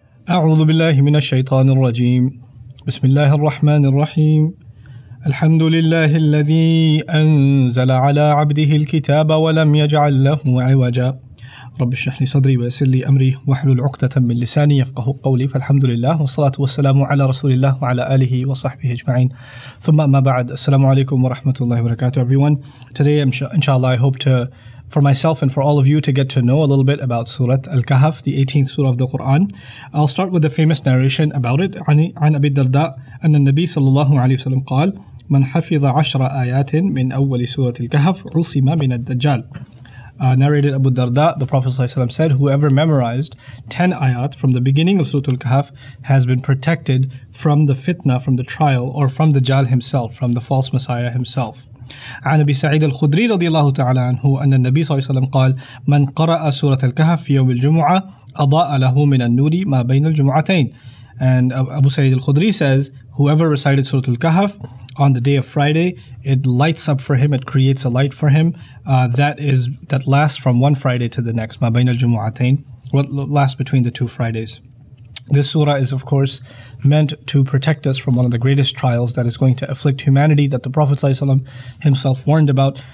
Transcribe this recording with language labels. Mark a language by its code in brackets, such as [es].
[ar] أعوذ بالله من الشيطان الرجيم بسم الله الرحمن الرحيم الحمد لله الذي أنزل على عبده الكتاب ولم يجعل له عوجا رب اشرح لي صدري ويسر لي أمري واحلل عقدة من لساني يفقه قولي فالحمد لله والصلاة والسلام على رسول الله وعلى آله وصحبه أجمعين ثم أما بعد السلام عليكم ورحمة الله وبركاته [en] everyone. Today inshallah I hope to for myself and for all of you to get to know a little bit about Surah Al-Kahf, the 18th surah of the Quran. I'll start with the famous narration about it. [ar] عن أبي الدرداء أن النبي صلى الله عليه وسلم قال من حفظ 10 آيات من أول سورة الكهف عصم من الدجال. [en] Narrated Abu Darda, the Prophet ﷺ said, whoever memorized 10 ayat from the beginning of Surah Al-Kahf has been protected from the fitna, from the trial, or from the Dajjal himself, from the false Messiah himself. [ar] عن أبي سعيد الخدري رضي الله تعالى عنه أن النبي صلى الله عليه وسلم قال من قرأ سورة الكهف في يوم الجمعة أضاء له من النور ما بين الجمعتين. [en] And Abu Sa'id al-Khudri says, whoever recited Surah Al-Kahf on the day of Friday, it lights up for him, it creates a light for him that lasts from one Friday to the next. [ar] ما بين الجمعتين, [en] what lasts between the two Fridays. This surah is of course meant to protect us from one of the greatest trials that is going to afflict humanity that the Prophet ﷺ himself warned about.